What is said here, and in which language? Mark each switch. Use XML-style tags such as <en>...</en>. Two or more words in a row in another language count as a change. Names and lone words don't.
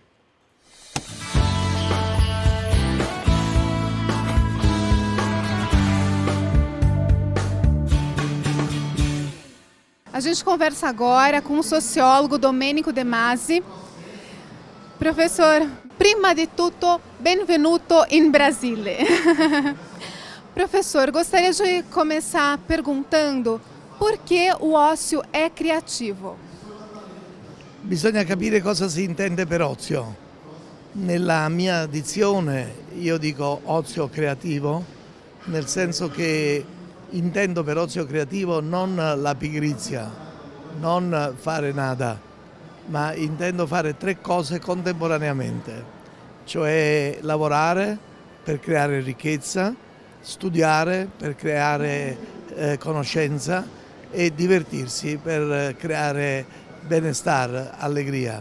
<pt>A gente conversa agora com o sociólogo Domenico De Masi. Professor,</pt> <it>prima di tutto, benvenuto in Brasile.</it> <pt>Professor, gostaria de começar perguntando por que o ócio</pt> <it>è creativo? Bisogna capire cosa si intende per ozio. Nella mia dizione io dico ozio creativo, nel senso che intendo per ozio creativo non la pigrizia, non fare nada, ma intendo fare 3 cose contemporaneamente, cioè lavorare per creare ricchezza, studiare per creare conoscenza e divertirsi per creare benestare, allegria.</it>